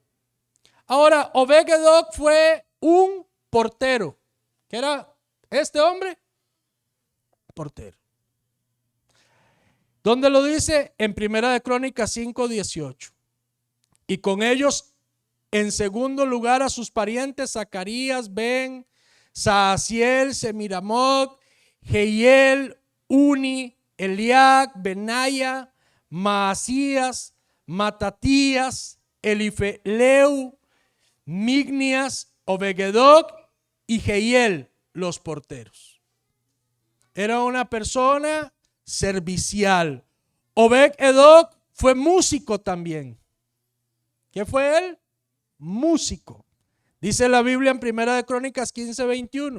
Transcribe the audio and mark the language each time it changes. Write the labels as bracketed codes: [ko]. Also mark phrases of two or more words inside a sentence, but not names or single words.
[es] Ahora, Obed-Edom fue un portero. ¿Qué era este hombre? Portero. ¿Dónde lo dice? En Primera de Crónicas 5:18. Y con ellos, en segundo lugar, a sus parientes Zacarías, Ben, Saasiel, Semiramot, Jehiel, Uni, Eliac, Benaya, Maasías, Matatías, Elifeleu, Mignias, Obed-Edom y Jehiel, los porteros. Era una persona servicial. Obed-Edom fue músico también. ¿Qué fue él? Músico. Dice la Biblia en Primera de Crónicas 15:21.